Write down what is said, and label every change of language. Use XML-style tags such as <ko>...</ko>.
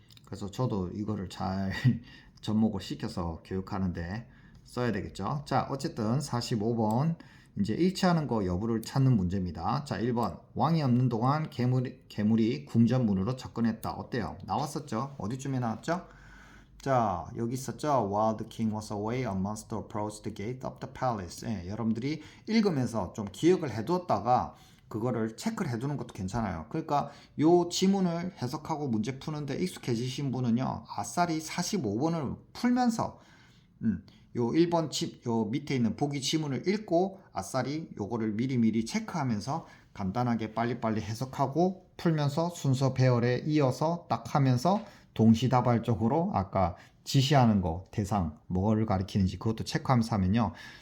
<ko>그래서 저도 이거를 잘 접목을 시켜서 교육하는데 써야 되겠죠. 자, 어쨌든 45번 이제 일치하는 거 여부를 찾는 문제입니다. 자, 1번 왕이 없는 동안 괴물이 궁전문으로 접근했다. 어때요? 나왔었죠? 어디쯤에 나왔죠? 자, 여기 있었죠?</ko> <en>While the king was away, a monster approached the gate of the palace.</en> <ko>여러분들이 읽으면서 좀 기억을 해두었다가 그거를 체크를 해두는 것도 괜찮아요. 그러니까 요 지문을 해석하고 문제 푸는데 익숙해지신 분은요, 아싸리 45번을 풀면서 요 1번 요 밑에 있는 보기 지문을 읽고 아싸리 요거를 미리미리 체크하면서 간단하게 빨리빨리 해석하고 풀면서 순서 배열에 이어서 딱 하면서 동시다발적으로 아까 지시하는 거 대상 뭐를 가리키는지 그것도 체크하면서 하면요.</ko>